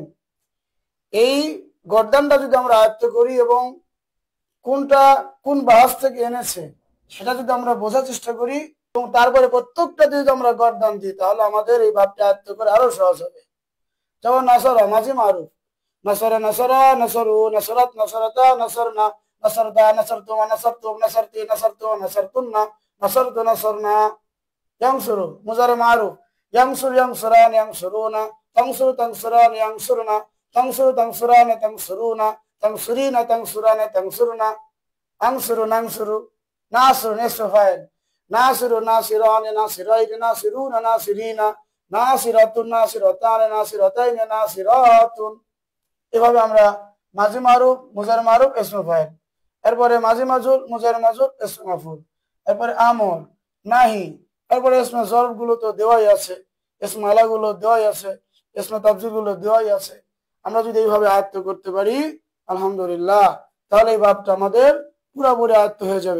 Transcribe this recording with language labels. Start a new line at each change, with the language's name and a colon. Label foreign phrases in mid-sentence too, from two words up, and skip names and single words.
Bangla: এই গর্দানটা যদি আমরা আয়ত্ত করি এবং কোনটা কোন বাহাস থেকে এনেছে সেটা যদি আমরা বোঝার চেষ্টা করি এবং তারপরে প্রত্যেকটা যদি আমরা গর্দান দিই তাহলে আমাদের এই ভাবটা আয়ত্ত করে আরো সহজ হবে।
Arabic: যেমন نصر ماضي معروف، نصر نصر, نصروا، نصرت، نصرتا، نصرن، نصرت، نصرتما، نصرتم، نصرت، نصرت، نصرتن، نصرت، نصرنا. ينصر مضارع معروف، ينصر، ينصران، ينصرون، تنصر، تنصران، ينصرن، تنصر، تنصران، تنصرون، تنصرين، تنصران، تنصرن. أنصر، ننصر، نصر نصف فاعل، ناصر، ناصران، ناصرين، ناصرون، ناصرين، ناصرة، ناصرتان، ناصرتين، ناصرة.
Bangla: এভাবে আমরা
Arabic: ماضي معروف، مضارع معروف، اسم فاعل,
Bangla: এরপরে
Arabic: ماضي مجهول، مضارع مجهول، اسم مفعول,
Bangla: এরপরে
Arabic: أمر، نهي,
Bangla: এরপরে
Arabic: اسم ظرف
Bangla: গুলো তো দেওয়াই আছে,
Arabic: اسم آلة
Bangla: গুলো দেওয়াই আছে,
Arabic: اسم تفضيل
Bangla: গুলো দেওয়াই আছে। আমরা যদি এইভাবে আয়ত্ত করতে পারি আলহামদুলিল্লাহ তাহলে এই ভাবটা আমাদের পুরোপুরি আয়ত্ত হয়ে যাবে।